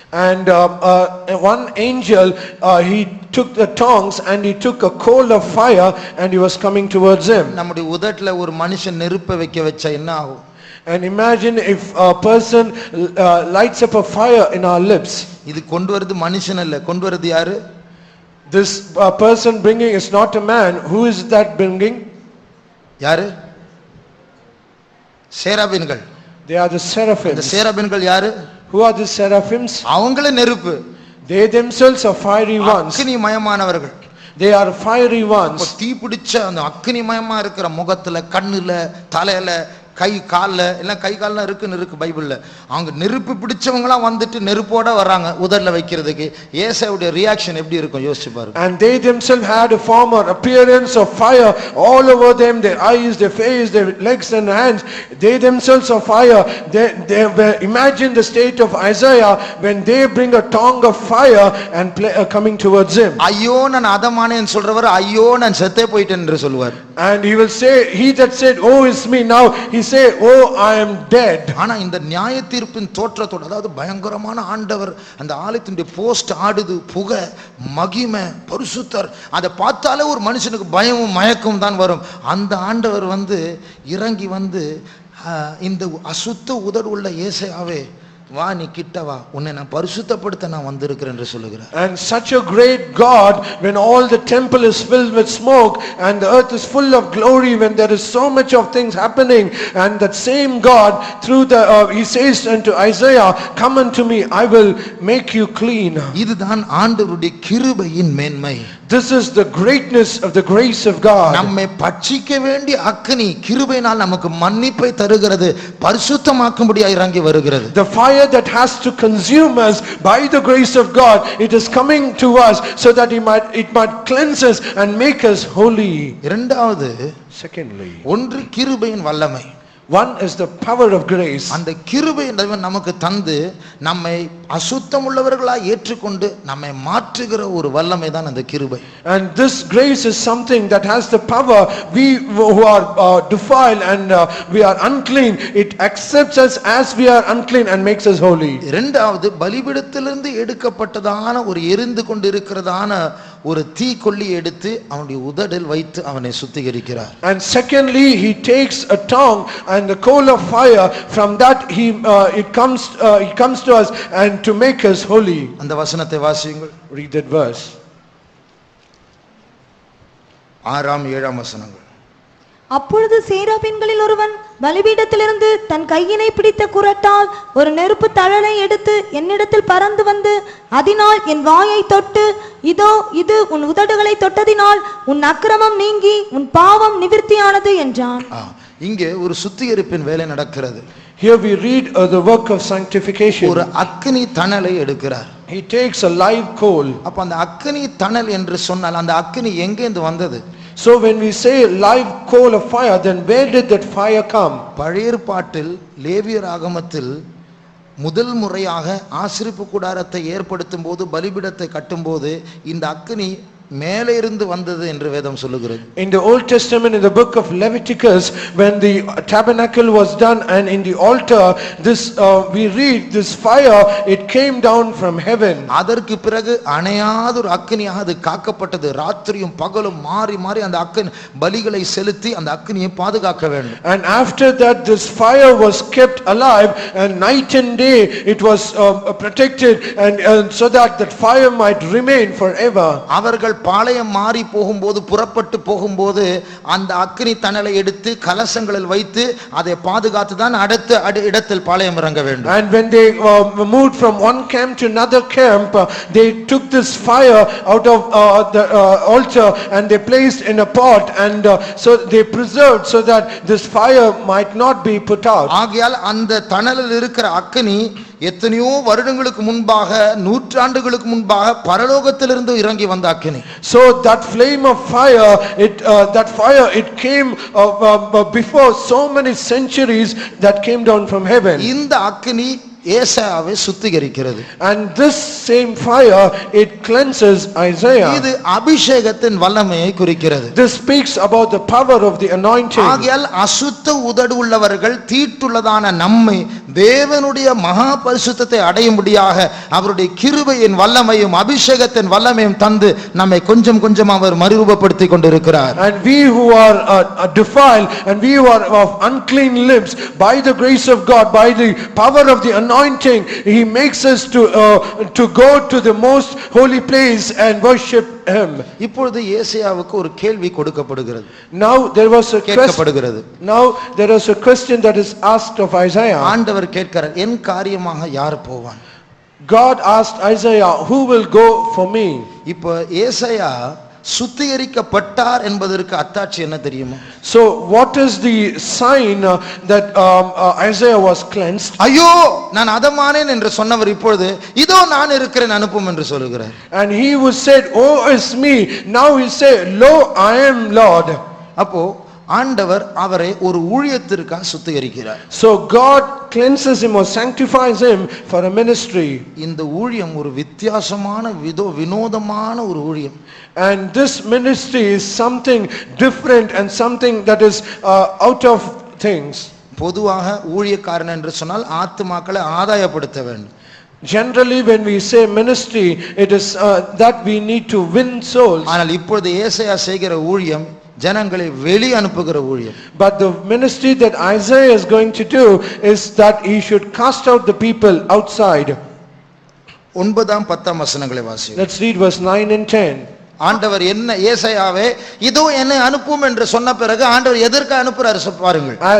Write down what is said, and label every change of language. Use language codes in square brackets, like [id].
[en] And one angel he took the tongs and he took a coal of fire and he was coming towards him. [ta] நம்முடைய உதட்டில் ஒரு மனுஷன் நெருப்பை வைக்க வச்சா என்ன ஆகும்? [en] And imagine if a person lights up a fire in our lips. [ta] இது கொண்டு வரது மனுஷன் அல்ல, கொண்டு வரது யாரு? [en] This person bringing is not a man. Who is that bringing? [ta] யாரு? சேராபீன்கள். [en] They are the seraphims. [ta] இந்த சேராபீன்கள் யாரு? [en] Who are the seraphims? [ta] அவங்களே நெருப்பு. [en] They themselves are fiery ones. [ta] அக்கினி மயமானவர்கள். [en] They are fiery ones. [ta] தீ பிடிச்ச அந்த அக்கினி மயமா இருக்கிற முகத்துல, கண்ணுல, தலையில, கை கால்ல எல்லாம் கை கால்லாம் இருக்கு பைபிள்ல. அவங்க நெருப்பு பிடிச்சவங்களாம் வந்துட்டு நெருப்போட வர்றாங்க உதர்ல வைக்கிறதுக்கு. ஏசாவுடைய ரியாக்ஷன் எப்படி இருக்கும் யோசிச்சு பாருங்க. [en] And they themselves had a form or appearance of fire all over them, their eyes, their face, their legs and hands. They themselves are fire. Imagine the state of Isaiah when they bring a tongue of fire and coming towards him. [ta] ஐயோ நான் அதமானேன்னு சொல்றவர் ஐயோ நான் செத்தே போயிட்டேன் என்று சொல்வார். [en] And he will say, he that said, oh it's me, now he say, oh I am dead. [ta] ஆனா இந்த நியாய தீர்ப்பின் தோற்றத்தோட, அதாவது பயங்கரமான ஆண்டவர் அந்த ஆலயத்தினுடைய போஸ்ட் ஆடுது, புகை, மகிமை, பரிசுத்தர், அதை பார்த்தாலே ஒரு மனுஷனுக்கு பயமும் மயக்கம் தான் வரும். அந்த ஆண்டவர் வந்து இறங்கி வந்து இந்த அசுத்த உதடு உள்ள ஏசாயாவே வா, நீ கிட்ட வா, உன்னை நான் பரிசுத்தப்படுத்த நான் வந்திருக்கிறேன் என்று சொல்லுகிறார். [en] And such a great God, when all the temple is filled with smoke and the earth is full of glory, when there is so much of things happening, and that same God through the he says unto Isaiah, come unto me, I will make you clean. [ta] இதுதான் ஆண்டவருடைய கிருபையின் மேன்மை. [en] This is the greatness of the grace of God. [ta] நம்மை பட்சிக்க வேண்டிய அக்கினி கிருபையினால் நமக்கு மன்னிப்பை தருகிறது, பரிசுத்தமாக்கும்படியாக இறங்கி வருகிறது. [en] The fire that has to consume us by the grace of God, it is coming to us so that it might cleanse us and make us holy. [ta] இரண்டாவது, [en] Secondly, [ta] ஒன்று கிருபையின் வல்லமை. [en] one is the power of grace. [ta] அந்த கிருபை நமக்கு தந்து நம்மை அசுத்தம் உள்ளவர்களாய் ஏற்றுக்கொண்டு நம்மை மாற்றுகிற ஒரு வல்லமை தான் அந்த கிருபை. [en] And this grace is something that has the power. We who are defiled and we are unclean, it accepts us as we are unclean and makes us holy. [ta] இரண்டாவது, பலிபீடத்திலிருந்து எடுக்கப்பட்டதான ஒரு எரிந்து கொண்டிருக்கிறதான ஒரு தீக்கொல்லி எடுத்து அவனுடைய உதடில் வைத்து அவனை சுத்திகரிக்கிறார். [en] And secondly, he takes a tongue and the coal of fire, from that it comes to us and to make us holy. [ta] அந்த வசனத்தை வாசியுங்கள். [en] Read that verse. [ta] 6ஆம் 7ஆம் வசனங்கள். அப்பொழுது சேராபீன்களில் ஒருவன் பலிபீடத்திலிருந்து தன் கையினை பிடித்த குறட்டால் ஒரு நெருப்பு தழலை எடுத்து என்னிடத்தில் பறந்து வந்து அதனால் என் வாயை தொட்டு, இதோ இது உன் உதடுகளை தொட்டதினால் உன் அக்கிரமம் நீங்கி உன் பாவம் நிவிர்த்தியானது என்றான். இங்கே ஒரு சுத்திகரிப்பின் வேலை நடக்கிறது. [en] Here we read the work of sanctification. [ta] ஒரு அக்கினி தணலை எடுக்கிறார். [en] He takes a live coal. [ta] அப்ப அந்த அக்கினி தணல் என்று சொன்னால் அந்த அக்கினி எங்கேந்து வந்தது? [en] So when we say live coal of fire, then where did that fire come? [ta] பழைய ஏற்பாட்டில் லேவியர் ஆகமத்தில் முதல் முறையாக ஆசரிப்பு கூடாரத்தை ஏற்படுத்தும் போது, பலிபீடத்தை கட்டும் போது இந்த அக்கினி மேலே இருந்து வந்தது என்று வேதம் சொல்லுகிறது. [en] In the Old Testament, in the book of Leviticus, when the tabernacle was done and in the altar, this we read this fire, it came down from heaven. [ta] அதற்கு பிறகு அணையாத ஒரு அக்கினியாக அது காக்கப்பட்டது. ராத்திரியும் பகலும் மாறி மாறி அந்த அக்கினி பலிகளை செலுத்தி அந்த அக்கினியை பாதுகாக்க வேண்டும். [en] And after that, this fire was kept alive, and night and day it was protected, and so that that fire might remain forever. [ta] அவர்கள் பாளையம் மாறி போகும்போது, புறப்பட்டு போகும்போது அந்த அக்கினி தணலை எடுத்து கலசங்களில் வைத்து அதை பாதுகாத்து தான் அடுத்த இடத்தில் பாளையம் இறங்க வேண்டும். [en] And when they moved from one camp to another camp, they took this fire out of the altar and they placed in a pot, and so they preserved so that this fire might not be put out. [ta] ஆகையால் அந்த தணலில் இருக்கிற அக்கினி எத்தனையோ வருடங்களுக்கு முன்பாக, நூற்றாண்டுகளுக்கு முன்பாக பரலோகத்திலிருந்து இறங்கி வந்த அக்கினி. [en] So that flame of fire, it came before so many centuries, that came down from heaven. [ta] இந்த அக்கினி ஏசாயாவை சுத்திகரிக்கிறது. [en] And this same fire, it cleanses Isaiah. [ta] இது அபிஷேகத்தின் வல்லமையை குறிக்கிறது. [en] This speaks about the power of the anointing. [ta] ஆகையால் அசுத்த உதடு உள்ளவர்கள் தீட்டுள்ளதான நம்மை தேவனுடைய மகா பரிசுத்தத்தை அடையும்படியாக அவருடைய கிருபையின் வல்லமையும் அபிஷேகத்தின் வல்லமையும் தந்து நம்மை கொஞ்சம் கொஞ்சம் அவர் மறுரூபப்படுத்திக் கொண்டிருக்கிறார். [en] And we who are defiled and we who are of unclean lips, by the grace of God, by the power of the anointing, he makes us to go to the most holy place and worship him. [ta] இப்பொழுது ஏசாயாவுக்கு ஒரு கேள்வி கொடுக்கப்படுகிறது. [en] Now there was a [ta] கேட்கப்படுகிறது. [en] Now there is a question that is asked of Isaiah. [ta] ஆண்டவர் கேட்கிறார், என் காரியமாக யார் போவான்? [en] God asked Isaiah, who will go for me? [ta] இப்போ ஏசாயா சுத்திகரிக்கப்பட்டார் என்பதற்கு அத்தாட்சி என்ன தெரியுமா? [en] So what is the sign that Isaiah was cleansed? [ta] ஐயோ நான் அதமானேன் என்று சொன்னவர் இப்பொழுது இதோ நான் இருக்கிறேன் அனுப்பும் என்று சொல்கிறார். [en] And he who said, oh is me, now he say, lo I am Lord. [ta] அப்போ ஆண்டவர் அவரை ஒரு ஊழியத்திற்காக சுத்திகரிக்கிறார். [en] So God cleanses him or sanctifies him for a ministry. [ta] இந்த ஊழியம் ஒரு வித்தியாசமான வினோதமான ஒரு ஊழியம். [en] And this ministry is something different and something that is out of things. [ta] பொதுவாக ஊழியக்காரன் என்று சொன்னால் ஆத்துமாக்களை ஆதாயப்படுத்த வேண்டும். [en] Generally when we say ministry, it is that we need to win souls. [ta] ஆனால் இப்பொழுது ஏசாயா செய்கிற ஊழியம் ஜனங்களை வெளி அனுப்புகிற ஊழியம். [en] But the ministry that Isaiah is going to do is that he should cast out the people outside. [ta] 9ஆம் 10ஆம் வசனங்களை வாசியுங்கள். [en] Let's read verse 9 and 10. [ta] ஆண்டவர் என்ன ஏசாயாவே இதோ என்னை அனுப்பும் என்று சொன்ன பிறகு ஆண்டவர் எதற்கு அனுப்புறாரு பாருங்கள்.